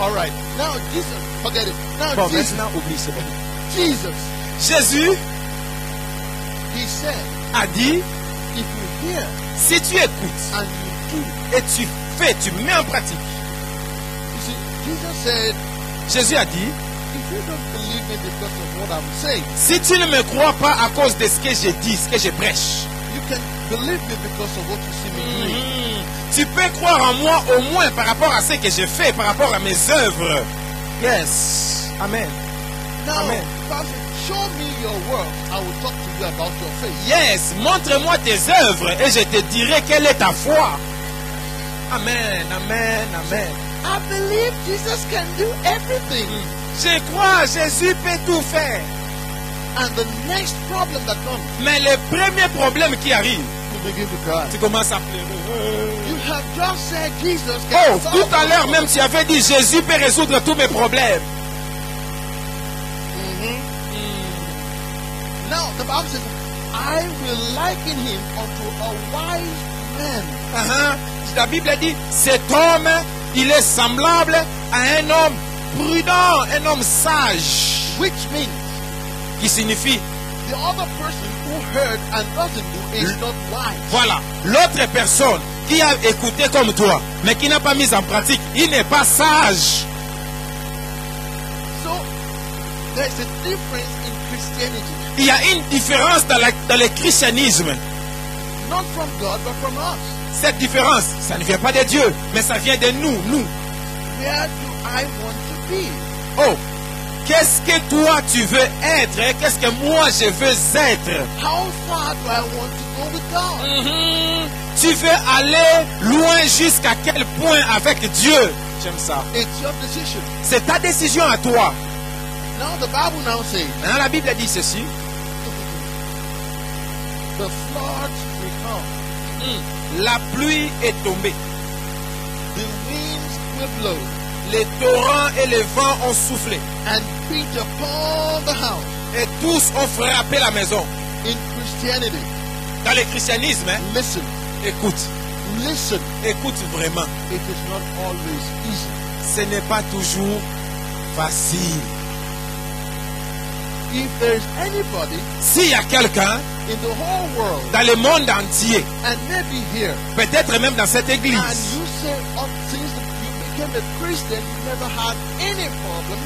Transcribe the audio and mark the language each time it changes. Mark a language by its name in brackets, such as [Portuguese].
[English] All right. Now Jesus, forget it. Now [French] Bon, [English] Jesus, [French] maintenant, oublie, c'est bon. [English] Jesus, [French] Jésus [English] he said, [French] a dit, [English] if you hear [French] si tu écoutes [English] and you do, [French] et tu fais, tu mets en pratique. [English] you see, Jesus said, [French] Jésus a dit, [English] if you don't believe me because of what I'm saying, [French] si tu ne me crois pas à cause de ce que je dis, ce que je prêche, [English] you can believe me because of what you see me doing. [French] tu peux croire en moi au moins par rapport à ce que je fais, par rapport à mes œuvres. [English] Yes. Amen. Now, Amen. Pastor, show me your work. I will talk to you about your faith. Yes. [French] Montre-moi tes œuvres et je te dirai quelle est ta foi. Amen. Amen. Amen. [English] I believe Jesus can do everything. [French] Je crois, Jésus peut tout faire. [English] And the next problem that comes, [French] Mais le premier problème qui arrive, [English] you begin to cry. [French] tu commences à pleurer. [English] You have just said Jesus [French] Oh, [English] can solve [French] tout à l'heure [English] all [French] même tu avais dit Jésus peut résoudre tous mes problèmes. [English] Now, the Bible says, I will liken him unto a wise man. [French] La Bible dit, cet homme, il est semblable à un homme prudent, un homme sage, [English] Which means [French] qui signifie, [English] the other person who heard and doesn't do is not wise. [French] voilà, l'autre personne qui a écouté comme toi, mais qui n'a pas mis en pratique, il n'est pas sage. [English] So, there's a difference in Christianity. [French] Il y a une différence dans le christianisme. [English] Not from God, but from us. [French] Cette différence, ça ne vient pas de Dieu, mais ça vient de nous. [English] Where do I want to be? [French] Oh, qu'est-ce que toi tu veux être et qu'est-ce que moi je veux être? [English] How far do I want to go with God? [French] Tu veux aller loin jusqu'à quel point avec Dieu? J'aime ça. [English] It's your decision. [French] C'est ta décision à toi. [English] Now the Bible now says, [French] Hein, la Bible dit ceci. [English] the floods will come, [French] La pluie est tombée. [English] the winds will blow, [French] Les torrents et les vents ont soufflé. [English] and beat upon the house. [French] Et tous ont frappé la maison. [English] In Christianity, [French] Dans le christianisme, hein, [English] listen, [French] écoute. [English] listen, [French] Écoute vraiment. [English] it is not always easy. [French] Ce n'est pas toujours facile. [English] If there's anybody [French] S'il y a quelqu'un [English] in the whole world, [French] dans le monde entier, [English] and maybe here, [French] peut-être même dans cette and église, [English] you say, since you became a Christian, you never had any problem,